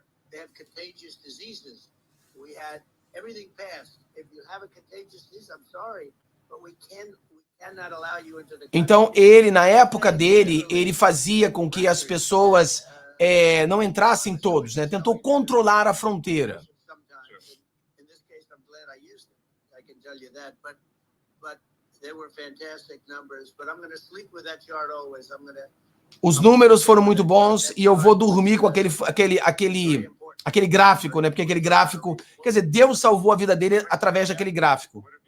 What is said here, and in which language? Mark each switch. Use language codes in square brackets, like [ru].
[en] They have contagious diseases. We had everything passed. If you have a contagious disease, I'm sorry, but we cannot allow you into the country. [pt] Então, ele, na época dele, ele fazia com que as pessoas não entrassem todos, né? Tentou controlar a fronteira. [en] In this case, I'm glad I used it. I can tell you that, but they were fantastic numbers. But I'm going to sleep with that chart always. [pt] Os números foram muito bons e eu vou dormir com aquele gráfico, né? Porque aquele gráfico, quer dizer, Deus salvou a vida dele através daquele gráfico.